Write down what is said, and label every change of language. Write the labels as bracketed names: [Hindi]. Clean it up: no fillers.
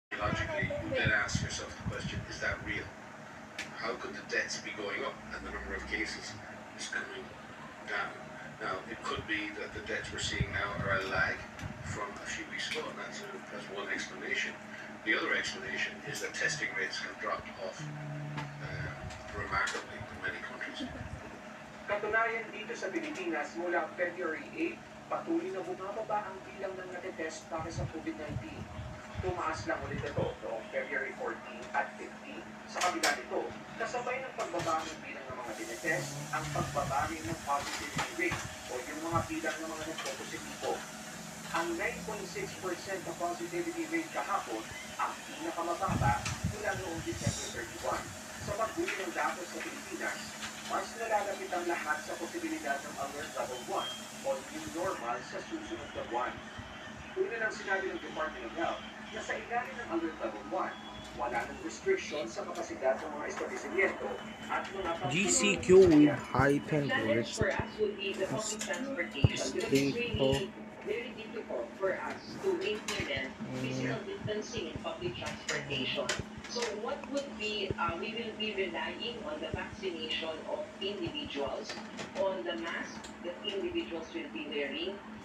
[English] then ask yourself the question, is that real? How could the deaths be going up and the number of cases is coming down? Now, it could be that the deaths we're seeing now are a lag from a few weeks ago, and that's one explanation. The other explanation is that testing rates have dropped off remarkably in many countries. [Filipino] Katunayan dito sa Pilipinas, mula February 8, patuloy na bumababa ang bilang ng natitest para sa COVID-19. Tumaas lang ulit ito noong February 14 at 15. Sa kabila nito, kasabay ng pagbaba ng bilang ng mga tinitest, ang pagbaba rin ng positivity rate o yung mga bilang ng mga nagpo-positibo. Ang 9.6% na positivity rate kahapon ang pinakamababa mula noong December 31. Sa pagbuli ng datos sa Pilipinas, mas nalalapit ang lahat sa posibilidad ng alert level 1 o new normal sa susunod na buwan. Una lang sinabi ng Department of Health na sa ilalim ng alert level 1, wala ng restriction sa kapasidad ng mga establishmento at mga [English] GCQ with high temperatures. For us would be the public transportation because it's really very difficult for us to implement physical distancing in public transportation. So what would be, we will be relying on the vaccination of individuals, on the mask that individuals will be wearing.